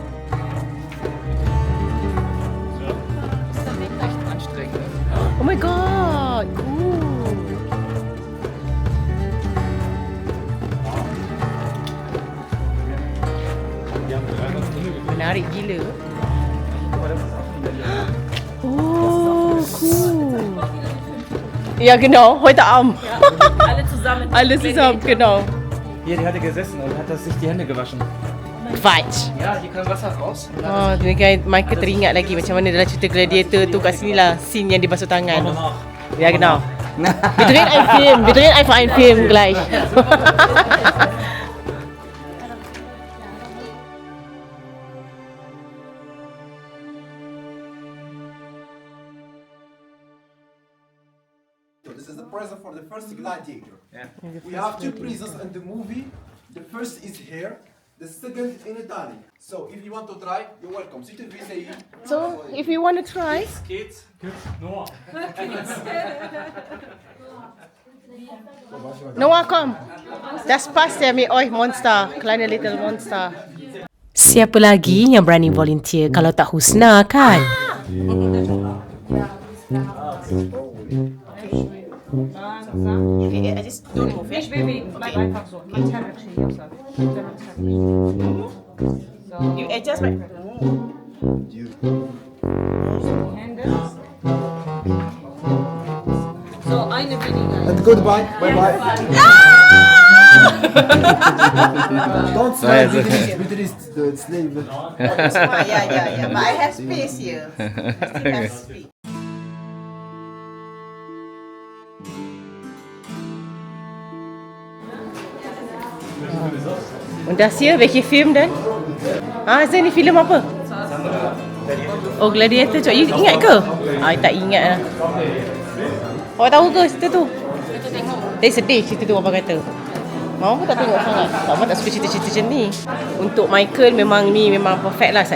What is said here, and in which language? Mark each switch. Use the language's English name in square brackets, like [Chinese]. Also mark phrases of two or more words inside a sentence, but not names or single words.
[English] Oh my god. god, cool. [Malay] Menarik gila. [English] Oh, cool. [German] Ja, genau, heute Abend. Alle zusammen, genau. Hier, die hatte gesessen und hat sich die Hände gewaschen. Quatsch. Ja, hier kam Wasser raus. [Malay] Oh, ni kan Michael teringat lagi macam mana dalam cerita Gladiator tu kat sini lah scene yang dia basuh tangan. [German] Ja, genau. Wir drehen einen Film. Wir drehen einfach einen Film gleich. [English] This is the present for the first gladiator. We have two prisons in the movie. The first is here, the second in Italy. So if you want to try, you're welcome. Sit with me. So, if you want to try. Kids. Noah, [German] komm. Das passt ja mit euch, Monster. Kleine little Monster. [Malay] Siapa lagi yang berani volunteer kalau tak Husna kan? [English] Okay, I just don't move. [German] Ich bewege mich einfach so. [English] You adjust my... So, [German] eine weniger. [English] And goodbye. Bye bye. Don't smile. Beatrice, the slave. Yeah. But I have space here. I still have space. [German] Und das hier, welche Film denn? [Malay] Azan ni filem apa? Oh, Gladiator. Cok, you ingat ke? I tak ingat lah. Awak tahu ke cerita tu? Dia sedih cerita tu, abang kata. Mama pun tak tengok sangat. Mama tak suka cerita-cerita macam ni. Untuk Michael memang ni memang perfect lah.